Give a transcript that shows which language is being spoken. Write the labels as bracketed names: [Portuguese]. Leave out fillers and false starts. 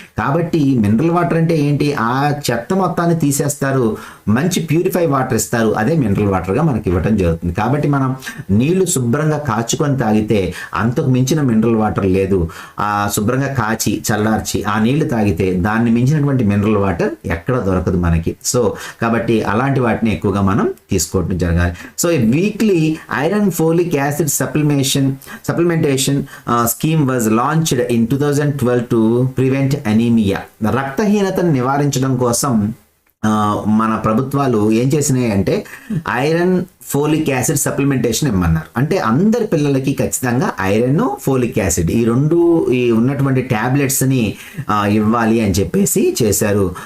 [Telugu] కాబట్టి mineral water అంటే ఏంటి, ఆ చెత్త మొత్తాన్ని తీసేస్తారు, మంచి ప్యూరిఫై వాటర్ ఇస్తారు, అదే మినరల్ వాటర్గా మనకి ఇవ్వడం జరుగుతుంది. కాబట్టి మనం నీళ్లు శుభ్రంగా కాచుకొని తాగితే అంతకు మించిన మినరల్ వాటర్ లేదు. శుభ్రంగా కాచి చల్లార్చి ఆ నీళ్లు తాగితే దాన్ని మించినటువంటి మినరల్ వాటర్ ఎక్కడ దొరకదు మనకి. సో కాబట్టి అలాంటి వాటిని ఎక్కువగా మనం తీసుకోవడం జరగాలి. [English] So weekly iron folic acid supplementation scheme was launched in 2012 to prevent anemia. [Telugu] రక్తహీనతను నివారించడం కోసం మన ప్రభుత్వాలు ఏం చేసినాయి అంటే ఐరన్, ఫోలిక్ యాసిడ్ సప్లిమెంటేషన్ ఇమ్మన్నారు. అంటే అందరి పిల్లలకి ఖచ్చితంగా ఐరన్, ఫోలిక్ యాసిడ్ ఈ రెండు ఉన్నటువంటి ట్యాబ్లెట్స్ని ఇవ్వాలి అని చెప్పేసి చేశారు.